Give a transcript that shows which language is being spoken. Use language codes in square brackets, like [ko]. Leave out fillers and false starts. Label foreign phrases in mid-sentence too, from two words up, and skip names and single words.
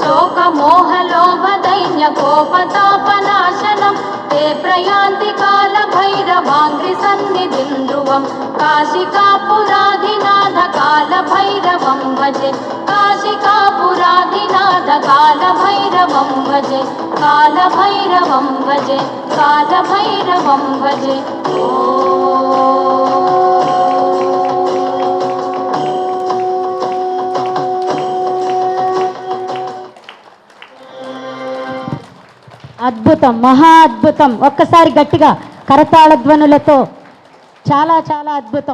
[sa] शोकमोहलोभदैन्यकोपतापनाशनं ते प्रयान्ति कालभैरवाङ्घ्रिसन्निधिं ध्रुवं काशिकापुराधिनाथकालभैरवं भजे काशिकापुराधिनाथकालभैरवं भजे कालभैरवं भजे कालभैरवं भजे [te] అద్భుతం, మహా అద్భుతం. ఒక్కసారి గట్టిగా కరతాళ ధ్వనులతో చాలా చాలా అద్భుతం.